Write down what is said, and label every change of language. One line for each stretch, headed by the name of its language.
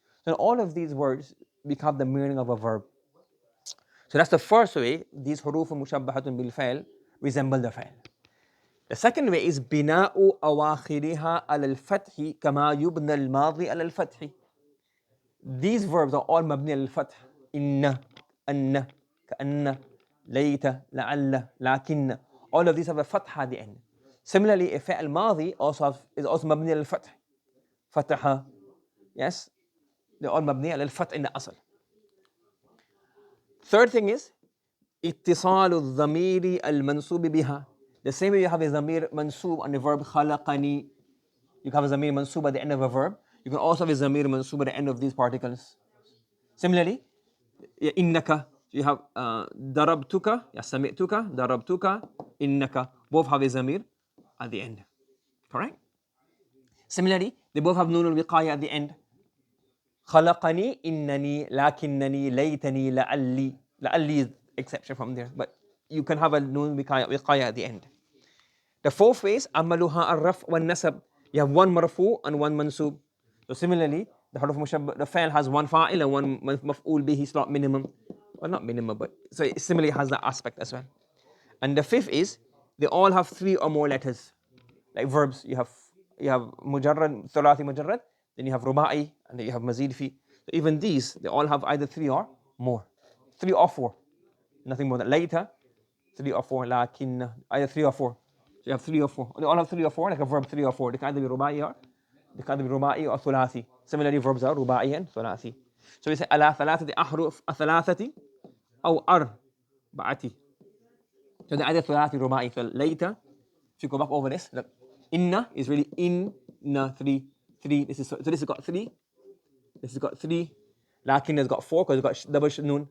English: So all of these words become the meaning of a verb. So that's the first way these
Arabic: حروف مشبهة بالفعل
English: resemble the فعل. The second way is
Arabic: بناء أواخرها على الفتح كما يبنى الماضي على الفتح.
English: These verbs are all
Arabic: مبني على الفتح. إن أن كأن ليت لعل لكن.
English: All of these have a فتح at the end. Similarly, a
Arabic: فعل ماضي
English: is also
Arabic: مبني على الفتح. فتح.
English: Yes, they're all
Arabic: مبني على الفتح
English: in the أصل. Third thing is
Arabic: اتصال الضمير المنصوب بها.
English: The same way you have a
Arabic: ضمير منصوب
English: on the verb خلقني. You can have a ضمير منصوب at the end of a verb. You can also have a
Arabic: ضمير منصوب
English: at the end of these particles. Similarly,
Arabic: إنك,
English: you have
Arabic: ضربتك, سمعتك, ضربتك, إنك.
English: Both have a ضمير at the end. Correct? Similarly, they both have نون الوقاية at the end.
Arabic: خلقني إنني لكنني ليتني لعلي.
English: لعلي is exception from there, but you can have a نون وقاية at the end. The fourth way is
Arabic: عملها الرفع والنصب.
English: You have one مرفوع and one منصوب. So similarly, the حروف مشبه, the فعل has one فاعل and one مفعول به, it's not minimum. Well, not minimum, but so it similarly has that aspect as well. And the fifth is they all have 3 or more letters. Like verbs, you have مجرد, ثلاثي مجرد, then you have رباعي, and then you have مزيد في. So even these, they all have either 3 or more. 3 or 4. Nothing more than later, 3 or 4, لكن, either 3 or 4. So you have 3 or 4. They all have 3 or 4, like a verb 3 or 4. They can either be رباعي or ثلاثي. Similarly, verbs are رباعي and ثلاثي. So we say
Arabic: على ثلاثة أحرف ثلاثة أو أربعة.
English: So they're either
Arabic: ثلاثي رباعي.
English: So later, if you go back over this, look, inna is really inna, 3. So this has got 3. This has got 3. Lakin has got 4 because it's got double noon.